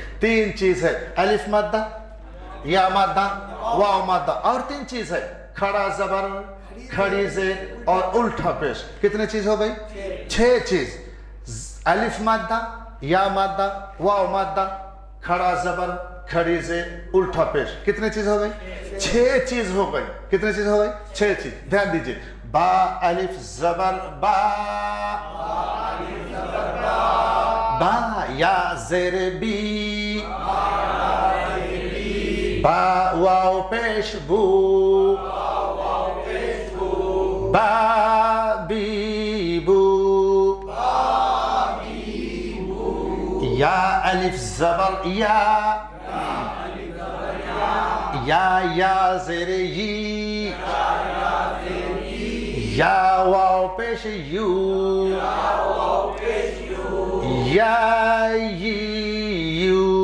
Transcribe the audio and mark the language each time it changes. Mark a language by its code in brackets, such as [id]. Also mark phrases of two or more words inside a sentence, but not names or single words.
[ur] 3 چیز ہے الف مدہ یا مدہ واو مدہ، اور 3 چیز ہے کھڑا زبر کھڑی زیر اور الٹا پیش۔ کتنے چیز ہو گئی؟ 6 چیز، الف مدہ یا مدہ واو مدہ کھڑا زبر کھڑی زیر الٹا پیش۔ کتنے چیز ہو گئی؟ 6 چیز ہو گئی۔ کتنے چیز ہو گئی؟ 6 چیز۔ دھیان دیجئے با الف زبر با، با یا زیر بی، با واو پیش بو، با بی بو، یا الف زبر یا، یا زیر یی، یا واو پیش یو، یا یی یو.